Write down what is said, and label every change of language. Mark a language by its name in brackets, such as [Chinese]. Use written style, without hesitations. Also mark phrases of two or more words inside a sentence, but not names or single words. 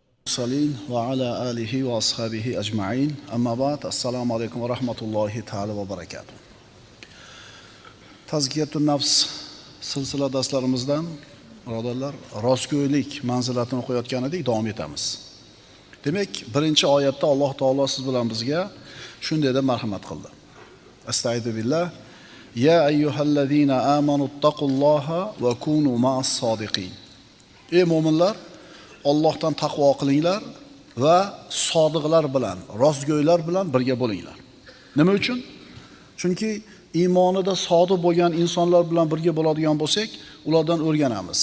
[Arabic] المرسلين وعلى آله وأصحابه أجمعين أما بعد السلام عليكم ورحمة الله تعالى وبركاته. تزكية النفس [Uzbek] silsila darslarimizdan birodarlar rostgo'ylik manzilatini o'qiyotgan edik, davom etamiz. Demak, birinchi oyatda Alloh taolo siz bilan bizga shunday deb marhamat qildi. [Arabic] أستغفر الله. يا أيها الذين آمنوا اتقوا الله وكونوا مع الصادقين. [Uzbek] Ey mu'minlar, Allohdan taqvo qilinglar va sodiqlar bilan, rostgo'ylar bilan birga bo'linglar. Nima uchun? Chunki iymonida sodiq bo'lgan insonlar bilan birga bo'ladigan bo'lsak, ulardan o'rganamiz.